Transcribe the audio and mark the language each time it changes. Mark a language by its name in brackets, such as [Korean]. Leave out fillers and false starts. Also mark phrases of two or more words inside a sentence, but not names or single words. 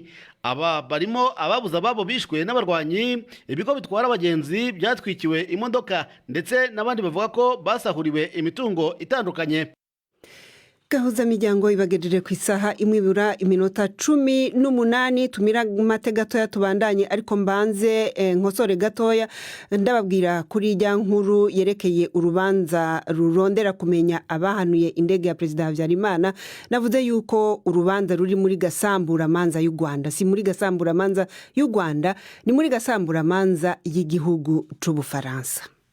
[Kinyarwanda] Aba barimo ababuze ababo bishwe n'abarwanyi, ibigo bitwara abagenzi byatwikiwe imodoka ndetse n'abandi bavuga ko basahuriwe imitungo itandukanye. [Rundi] Gahuza miryango ibagejeje ku isaha imwe ibura iminota 18 tumira mate gatoya tubandanye, ariko mbanze nkosore gatoya ndababwira kuri ijya nkuru yerekeye urubanza rurondera kumenya abahanuye indege ya Perezida Habyarimana. Navuze yuko urubanza ruri muri gasambura manza y'u Rwanda, si muri gasambura manza y'u Rwanda, ni muri gasambura manza y'igihugu c'Ubufaransa.